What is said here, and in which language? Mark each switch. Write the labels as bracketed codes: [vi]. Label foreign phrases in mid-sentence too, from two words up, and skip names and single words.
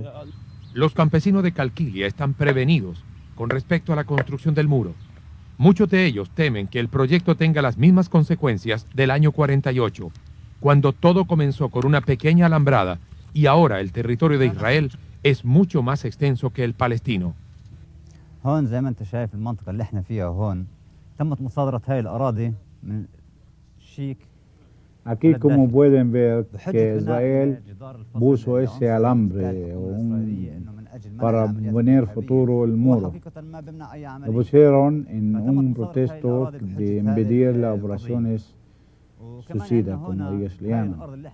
[es] Los campesinos de Calquilia están prevenidos con respecto a la construcción del muro. Muchos de ellos temen que el proyecto tenga las mismas consecuencias del año 48, cuando todo comenzó con una pequeña alambrada y ahora el territorio de Israel es mucho más extenso que el palestino. [ar] هون زي ما انت شايف المنطقة اللي احنا فيها هون تمت مصادرة هاي الأراضي من شيك. [es] Aquí, como pueden ver, que Israel puso ese alambre para poner futuro el muro. Lo pusieron en un protesto de impedir las operaciones suicidas, como ellos le llaman.